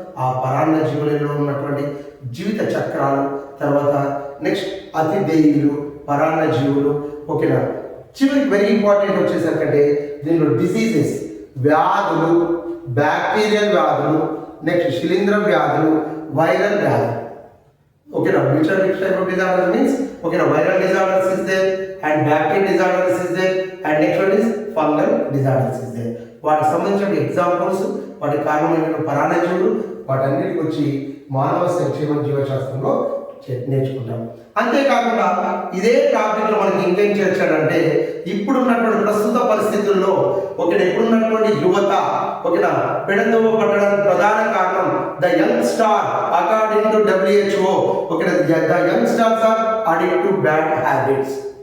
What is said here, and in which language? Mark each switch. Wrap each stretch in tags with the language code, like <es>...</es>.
<te>ఆ పరాన్న జీవులలో ఉన్నటువంటి జీవిత చక్రాలు, తర్వాత నెక్స్ట్ అతిదేయులు, పరాన్న జీవులు ఓకేనా. చివరికి వెరీ ఇంపార్టెంట్ వచ్చేసరికంటే దీనిలో డిసీజెస్ వ్యాధులు, బ్యాక్టీరియల్ వ్యాధులు, నెక్స్ట్ శిలీంధ్ర వ్యాధులు, వైరల్ వ్యాధులు ఓకేనా.</te> <en>which type of disorders means okay viral disorders is there and bacterial disorders is there and next one is fungal disorders is there.</en> <te>వాటికి సంబంధించిన ఎగ్జాంపుల్స్, వాటి కారణమైన పరాన్నజీవులు, వాటన్నిటికి వచ్చి మానవ సంక్షేమ జీవశాస్త్రంలో నేర్చుకుంటాం. అంతేకాకుండా ఇదే టాపిక్లో మనకి ఇంకేం చేర్చాడంటే ఇప్పుడున్నటువంటి ప్రస్తుత పరిస్థితుల్లో ఓకేనా ఇప్పుడున్నటువంటి యువత ఓకేనా పెడదోవ పట్టడానికి ప్రధాన కారణం</te> <en>The young star according to WHO ఓకేనా the young stars are addict to bad habits.</en>